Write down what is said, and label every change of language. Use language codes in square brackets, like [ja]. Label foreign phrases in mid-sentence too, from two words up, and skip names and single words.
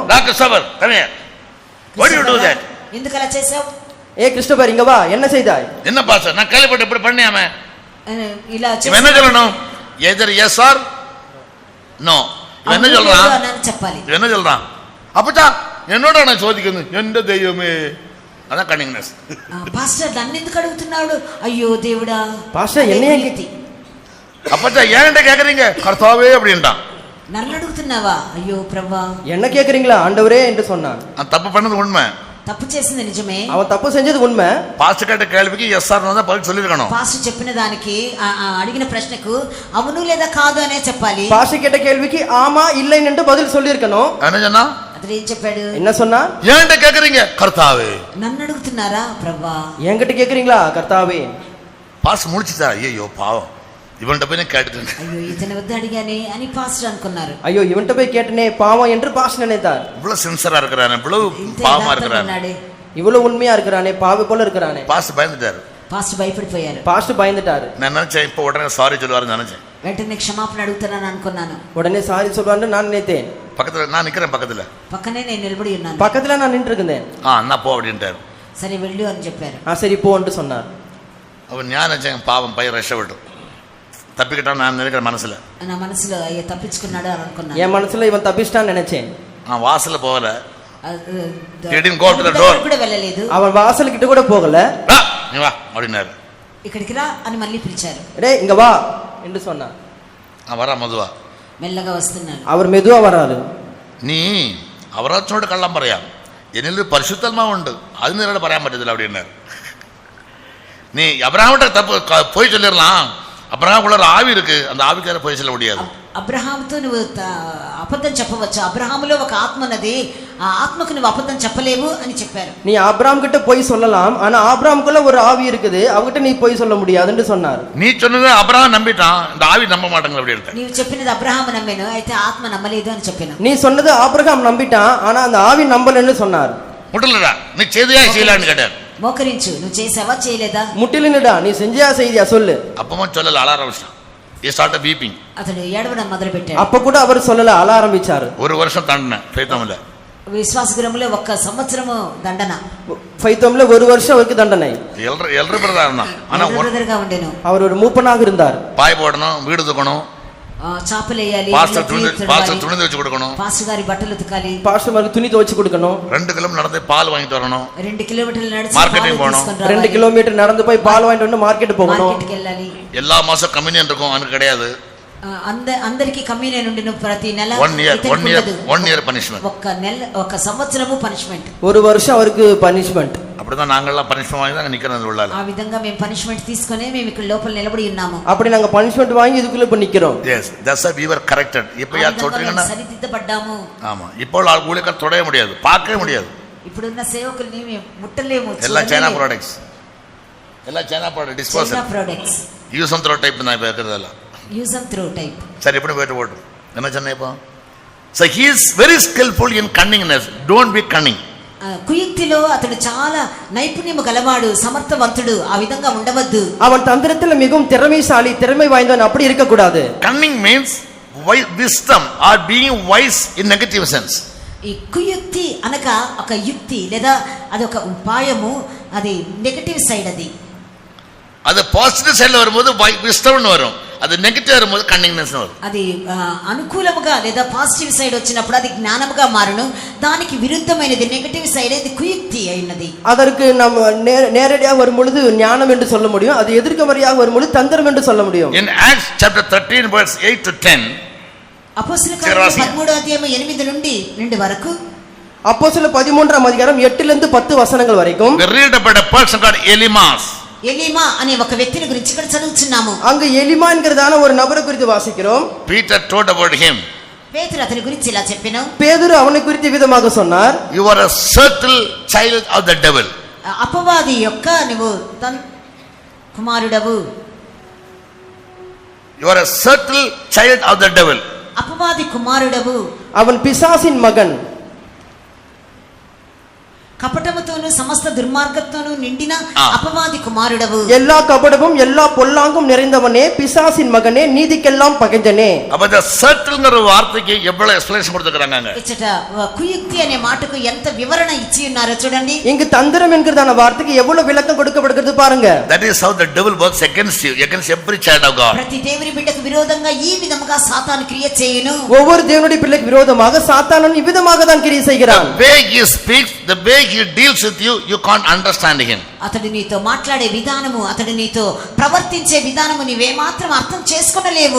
[en] டாக்டர் சபர் come here. Why do you do that? [te] ఎందుకు అలా చేసావు? [ta] ஏ கிறிஸ்டோபர் இங்க வா, என்ன செய்தாய்? என்ன பாஸ்டர் நான் கேள்விப்பட்டு இப்படி பண்ணியாமே [te] ఇలా [ta] என்ன சொல்லணும்? [en] either yes or no. [ta] இவன் என்ன [te] అవును [ta] சொல்றான்? [te] లేదు అని చెప్పాలి. [ta] இவன் என்ன சொல்றான்? அப்பச்சா என்னோட நான் சோதிக்கணும், எந்த தெய்வமே. அதான் கன்னிங்னஸ். [te] పాస్టర్ నన్ను ఎందుకు అడుగుతున్నాడు? అయ్యో దేవుడా. [ta] பாஸ்டர் என்னைய கேட்டி அப்பச்சா ஏன்ட்ட கேக்குறீங்க கர்த்தாவே அப்படின்ட்டான். [te] నన్ను అడుగుతున్నావా? అయ్యో ప్రభా. [ta] என்ன கேக்குறீங்களா ஆண்டவரே என்று சொன்னான். அவன் தப்பு பண்ணது உண்மை, [te] తప్పు చేసింది నిజమే. [ta] அவன் தப்பு செஞ்சது உண்மை. பாஸ்டர் கேட்ட கேள்விக்கு எஸ் ஆர் தான் பதில் சொல்லிருக்கணும். [te] పాస్టర్ చెప్పిన దానికి అడిగిన ప్రశ్నకు అవును లేదా కాదు అనే చెప్పాలి. [ta] பாஸ்டர் கேட்ட கேள்விக்கு ஆமா இல்லை என்று பதில் சொல்லியிருக்கணும். என்ன சொன்னா? [te] అతడు ఏం చెప్పాడు? [ta] என்ன சொன்னா? ஏன்ட்ட கேக்குறீங்க கர்த்தாவே. [te] నన్ను అడుగుతున్నారా ప్రభా? [ta] என்கிட்ட கேக்குறீங்களா கர்த்தாவே? பாஸ்டர் முடிச்சுட்டா, ஐயோ பாவம் இவன்கிட்ட போய் நான் கேட்டுட்டேன். [te] అయ్యో ఇతని వద్ద అడిగానే అని పాస్టర్ అనుకున్నారు. [ta] ஐயோ இவன்கிட்ட போய் கேட்டனே பாவம் என்று பாஸ்டர் நினைத்தார். இவ்வளவு சின்சரா இருக்கிறானே, இவ்வளவு பாவமா இருக்கிறானே, இவ்வளவு உண்மையா இருக்கிறானே, பாவி போல இருக்கிறானே. பாஸ்டர் பயந்துட்டாரு. [te] పాస్టర్ భయపడిపోయారు. [ta] பாஸ்டர் பயந்துட்டாரு. நான் நினைச்சேன் இப்ப உடனே சாரி சொல்லுவாருன்னு நினைச்சேன். [te] వెంటనే క్షమాపణ అడుగుతానని అనుకున్నాను. [ta] உடனே சாரி சொல்வான்னு நான் நினைத்தேன். பக்கத்துல நான் நிக்கிறேன், பக்கத்துல [te] పక్కనే నేను నిలబడి ఉన్నాను. [ta] பக்கத்துல நான் நின்று இருந்தேன். நான் போ அப்படின்ட்டாரு. [te] సరే వెళ్ళు అని చెప్పారు. [ta] சரி போ என்று சொன்னார். அவன் ஞான நினைச்சேன் பாவம் பையன் ரஷ்டப்பட்டு தப்பிக்கிட்டான் நான் நினைக்கிற மனசுல. [te] నా మనసులో అయ్యో తప్పించుకున్నాడు అని అనుకున్నాను. [ta] என் மனசுல இவன் தப்பிச்சிட்டான்னு நினைச்சேன். நான் வாசல்ல போகல. [te] దగ్గరికి [en] didn't go to the door. [te] కూడా వెళ్ళలేదు. [ta] அவன் வாசல் கிட்ட கூட போகல. நீ வா அப்படின்னாரு. [te] ఇక్కడికి రా అని మళ్ళీ పిలిచారు. [ta] டேய் இங்க வா என்று சொன்னார். நான் வரேன் மதுவா. [te] మెల్లగా వస్తున్నాను. [ta] அவர் மெதுவா வராரு. [ml] നീ അവരച്ചോട് കള്ളം പറയാം, എന്നിൽ പരിശുദ്ധാത്മാവുണ്ട്, അതിന് നിന്നോട് പറയാൻ പറ്റത്തില്ല அப்படின்னாரு. [ta] நீ அப்ரஹாம்கிட்ட தப்பு போய் சொல்லிடலாம், அப்ரஹாமுக்குள்ள ஒரு ஆவி இருக்கு, அந்த ஆவிக்கார போய் சொல்ல முடியாது. [te] అబ్రహాముతో నువ్వు అబద్ధం చెప్పవచ్చు. అబ్రహాములో ఒక ఆత్మ ఉన్నది, ఆ ఆత్మకు నువ్వు అబద్ధం చెప్పలేవు అని చెప్పారు. [ta] நீ ஆபிரகாம் கிட்ட போய் சொல்லலாம், ஆனா ஆபிரகாமுக்குள்ள ஒரு ஆவி இருக்குது, அவகிட்ட நீ போய் சொல்ல முடியாதுன்னு சொன்னார். நீ சொன்னது அப்ரஹாம் நம்பிட்டான், இந்த ஆவி நம்ப மாட்டேங்க அப்படின்ட்டு. [te] నీవు చెప్పినది అబ్రహాము నమ్మాను, అయితే ఆత్మ నమ్మలేదు అని చెప్పాను. [ta] நீ சொன்னது ஆபிரகாம் நம்பிட்டான், ஆனா அந்த ஆவி நம்பலன்னு சொன்னார். முட்டலடா நீ செய்தியா செய்யலான்னு கேட்டார். [te] మోకరించు, నువ్వు చేసావా చేయలేదా? [ta] முட்டிலினுடா நீ செஞ்சியா செய்தியா சொல்லு. அப்பமா சொல்லல, அழ ஆரம்பிச்சான். [en] He started weeping. [te] అతడు ఏడవడం మొదలు పెట్టాడు. [ta] அப்ப கூட அவர் சொல்லல, அழ ஆரம்பிச்சாரு. ஒரு வருஷம் தாண்டினேன் ஃபைத்தம்ல. [te] విశ్వాస గృహంలో 1 సంవత్సరము దండన. [ta] ஃபைத்தம்ல 1 வருஷம் அவருக்கு தண்டனை. எல்ற பிரதர் தான். ஆனா [te] బ్రదర్గా ఉండెను. [ta] அவர் ஒரு மூப்பனாக இருந்தார். பாய் போடணும், வீடு தூக்கணும், [te] చాపలేయాలి, [ta] பாஸ்டர் துணி வச்சு கொடுக்கணும், [te] పాస్టర్ గారి బట్టలు ఉతకాలి, [ta] பாஸ்டர்மாருக்கு துணி துவைச்சு கொடுக்கணும், 2 கிலோமீட்டர் நடந்து பால் வாங்கிட்டு வரணும், [te] 2 కిలోమీటర్లు నడిచి [ta] మార్కెటింగ్ போகணும், 2 கிலோமீட்டர் நடந்து போய் பால் வாங்கிட்டு வந்து மார்க்கெட் போகணும், [te] మార్కెట్కి వెళ్ళాలి. [ta] எல்லா மாசம் கம்யூனியன் இருக்கும், அவனுக்கு கிடையாது. [te] అందరికి కమ్యూనియన్ ఉండిన ప్రతి నెల 1 year పనిష్మెంట్. 1 సంవత్సరము పనిష్మెంట్. [ta] ஒரு வருஷம் அவருக்கு பனிஷ்மென்ட். அப்படிதான் நாங்கெல்லாம் பனிஷ்மென்ட் வாங்கி தான் நிக்கிறோம் உள்ளால. [te] ఆ విధంగా మేము పనిష్మెంట్ తీసుకొని మేము ఇక్కడ లోపల నిలబడి ఉన్నాము. [ta] அப்படி நாங்க பனிஷ்மென்ட் வாங்கி இதுக்குள்ள இப்ப நிக்கிறோம். [en] yes that's why we were corrected. [ta] இப்போ யார் சொல்றீங்கன்னா [te] సరిదిద్దబడ్డాము. [ta] ஆமா, இப்போ ஆள் ஊழியக்கார தொடைய முடியாது, பார்க்கவே முடியாது. [te] ఇప్పుడున్న సేవకుల్ని మేము ముట్టలేము. [en] எல்லா China products, எல்லா China product disposal China products, use and throw type [ta] நான் இப்போ இருக்கிறதெல்லாம். [en] use and throw type. [ta] சரி எப்படி போயிட்டு போட்டும் என்ன சொன்னேன் இப்போ. [en] so he is very skillful in cunningness, don't be cunning. [te] కుయుక్తిలో అతడు చాలా నైపుణ్యము గలవాడు, సమర్థవంతుడు. ఆ విధంగా ఉండవద్దు. [ta] அவன் தந்திரத்துல மிகவும் திறமைசாலி, திறமை வாய்ந்தவன், அப்படி இருக்க கூடாது. [en] cunning means wisdom or being wise in negative sense. [te] ఈ కుయుక్తి అనగా ఒక యుక్తి లేదా అదొక ఉపాయము, అది [en] negative side. [ta] அது [en] positive side [ta] வரும்போது விஸ்டம்னு வரும், அது நெகட்டிவ் வரும்போது கன்னிங்னஸ் வரும். [te] అది అనుకూలముగా లేదా [en] positive side [te] వచ్చినప్పుడు అది జ్ఞానముగా మారును. దానికి విరుద్ధమైనది [en] negative side, [te] అది కుయుక్తి అయినది. [ta] அதற்கு நம்ம நேரடியாக வரும் பொழுது ஞானம் என்று சொல்ல முடியும், அது எதிர்மறையாக வரும் பொழுது தந்திரம் என்று சொல்ல முடியும். [en] in Acts chapter 13 verse 8 to 10 [te] అపోస్తలుల కార్యములు 13వ అధ్యాయం 8 నుండి 2 వరకు, [ta] அப்போஸ்தலர் 13ஆம் அதிகாரம் 8 லிருந்து 10 வசனங்கள் வரைக்கும் [en] we read about a person called Elymas. [te] ఎలీమా అనే ఒక వ్యక్తిని గురించి ఇక్కడ చదువుతున్నాము. [ta] அங்க எலிமா என்கிறதான ஒரு நபரை குறித்து வாசிக்கிறோம். [en] Peter told about him. [te] పేతురు అతని గురించి ఇలా చెప్పెను. [ta] பேதுரு அவனை குறித்து விதமாக சொன்னார், [en] you are a subtle child of the devil. [te] అపవాది యొక్క నువ్వు కుమారుడవు. [en] you are a subtle child of the devil. [te] అపవాది కుమారుడవు. [ta] அவன் பிசாசின் மகன். [te] కపటముతోను సమస్త దుర్మార్గతోను నిండిన అపవాది కుమారుడవు. [ta] எல்லா கபடமும் எல்லா பொல்லாங்கும் நிறைந்தவனே, பிசாசின் மகனே, நீதிக்கெல்லாம் பகைஞனே. அப்ப இந்த சர்க்கிள்ங்கற வார்த்தைக்கு எவ்வளவு எக்ஸ்பிளனேஷன் கொடுத்திருக்காங்க. [te] ఇచ్చట కుయుక్తి అనే మాటకు ఎంత వివరణ ఇచ్చి ఉన్నారో చూడండి. [ta] இங்கு தந்திரம் என்கிறதான வார்த்தைக்கு எவ்வளவு விளக்கம் கொடுக்கப்படுகிறது பாருங்க. [en] That is how the devil works against you, against every child of God. [te] ప్రతి దేవుని బిడ్డకు విరోధంగా ఈ విధముగా సాతాను క్రియ చేయును. [ta] ஒவ்வொரு தேவனுடைய பிள்ளைக்கு விரோதமாக சாத்தானும் இவ்விதமாக தான் கிரியை செய்கிறான். [en] The way he speaks, the way he deals with you, you can't understand him. [te] అతడు నీతో మాట్లాడే విధానము, అతడు నీతో ప్రవర్తించే విధానము నీవే మాత్రం అర్థం చేసుకొనలేవు.